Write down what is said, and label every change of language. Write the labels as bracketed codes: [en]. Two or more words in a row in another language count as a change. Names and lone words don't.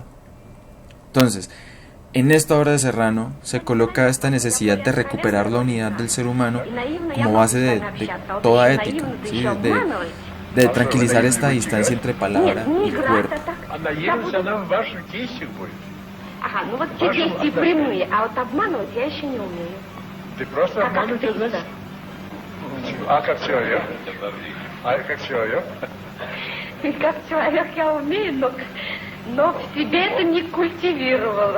[es] Entonces, en esta obra de Serrano se coloca esta necesidad de recuperar la unidad del ser humano como base de toda ética, ¿sí? de tranquilizar esta distancia entre palabra y cuerpo. [ru] Ага, ну вот те действия прямые, а вот обманывать я еще не умею. Ты просто обманывать не знаешь? А как человек? А как человек? Как человек я умею, но в себе это не культивировала.